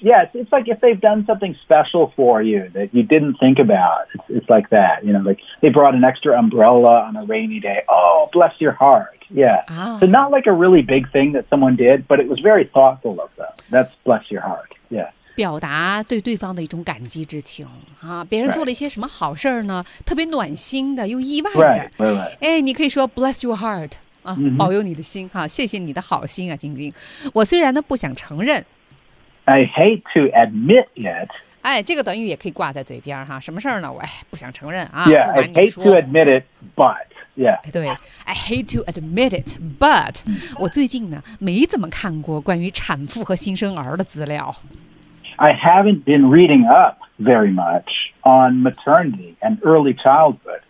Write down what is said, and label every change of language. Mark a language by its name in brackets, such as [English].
[English] Yeah, it's like if they've done something special for you that you didn't think about. It's like that, you know, like they brought an extra umbrella on a rainy day. Oh, bless your heart. Yeah.、啊、 so not like a really big thing that someone did, but it was very thoughtful of them. That's bless your heart. Yeah. [Chinese] 表达对对方的一种感激之情啊！别人做了一些什么好事呢？ [English] Right. [Chinese] 特别暖心的又意外的。 [English] Right, right, right. [Chinese] 哎，你可以说 [English] "Bless your heart" [Chinese] 啊， mm-hmm. 保佑你的心哈、啊，谢谢你的好心啊，晶晶。我虽然呢不想承认 [English] ，I hate to admit it。 [Chinese] 哎，这个短语也可以挂在嘴边哈、啊。什么事呢？我、哎、不想承认啊。 [English] Yeah, I hate to admit it, but yeah. [Chinese] 对 ， [English] I hate to admit it, but [Chinese] 我最近呢没怎么看过关于产妇和新生儿的资料。 [English] I haven't been reading up very much on maternity and early childhood.